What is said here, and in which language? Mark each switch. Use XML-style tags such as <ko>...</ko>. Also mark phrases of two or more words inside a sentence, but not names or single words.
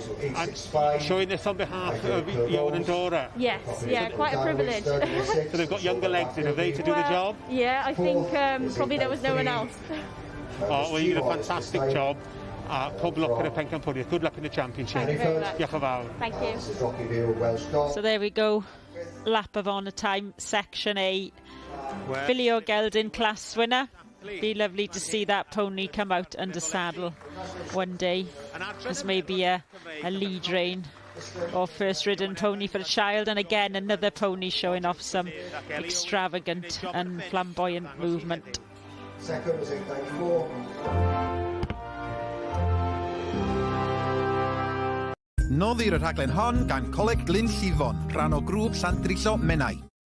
<en>And showing this on behalf of Johan and Dora. Yes, yeah, quite a privilege. So they've got younger legs in, have they, to do the job? Yeah, I think probably there was no one else. Oh, well, you did a fantastic job. Pob luck in the pencampwriaeth. Good luck in the championship. Thank you very much.</en> <cy>Diolch yn fawr.</cy> <en>Thank you. So there we go. Lap of honour time, Section A. Filly o Geldin class winner. Be lovely to see that pony come out under saddle one day. As maybe a lead rein or first ridden pony for a child, and again another pony showing off some extravagant and flamboyant movement. Second was 894.</en> <cy>Noddir y rhaglen hon gan Coleg Glyn Llifon, rhan o grŵp Llandrillo Menai.</cy>